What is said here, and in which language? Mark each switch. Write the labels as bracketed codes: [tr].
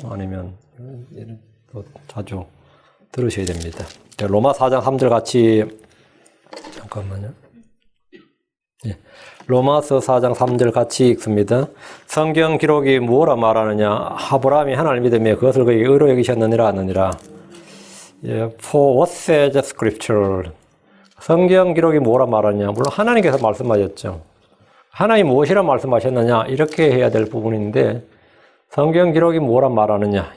[ko] 아니면 또 자주 들으셔야 됩니다. 로마 4장 3절 같이, 잠깐만요. 예. 로마서 4장 3절 같이 읽습니다. 성경 기록이 무엇라 말하느냐? 아브라함이 하나님을 믿으며 그것을 그에게 의로 여기셨느니라 하느니라. 예. [en] For what says scripture? [ko] 성경 기록이 뭐라 말하느냐? 물론 하나님께서 말씀하셨죠. 하나님 무엇이라 말씀하셨느냐? 이렇게 해야 될 부분인데, 성경 기록이 뭐라 말하느냐?